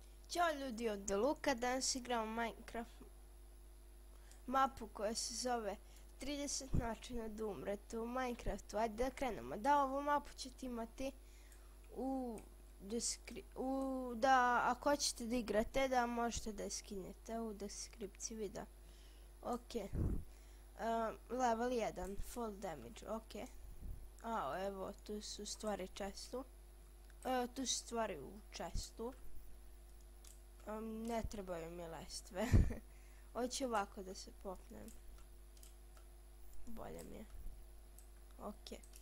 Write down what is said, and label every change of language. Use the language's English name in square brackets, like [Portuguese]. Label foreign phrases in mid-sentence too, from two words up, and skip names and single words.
[Serbian] Ćao ljudi, ovdje Luka, danas igramo Minecraft mapu koja se zove 30 načina da umrete u Minecraftu. Ajde da krenemo. Da, ovu mapu ćete imati ako hoćete da igrate, da možete da je skinete u deskripciji videa. [English] Ok. Level 1, full damage, ok. [Serbian] Evo, tu su stvari čestu. Tu su stvari u čestu. Ne trebaju mi lestve. Hoću ovako da se popnem. Bolje mi je. Ok.